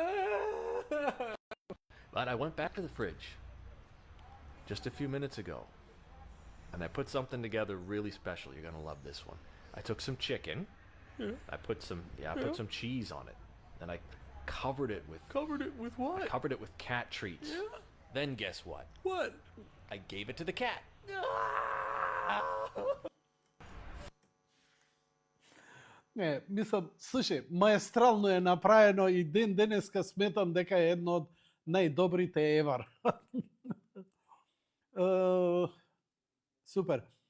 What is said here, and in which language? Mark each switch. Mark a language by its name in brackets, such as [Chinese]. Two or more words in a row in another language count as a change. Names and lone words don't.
[English] But I went back to the fridge just a few minutes ago and I put something together really special. You're going to love this one. I took some chicken. Yeah. I put some some cheese on it. Then I covered it with what? cat treats. Yeah. Then guess what? What? I gave it to the cat. [Macedonian] Не, мислам, слушај, маестрално е направено и ден денеска сметам дека е едно од најдобрите ever. Супер.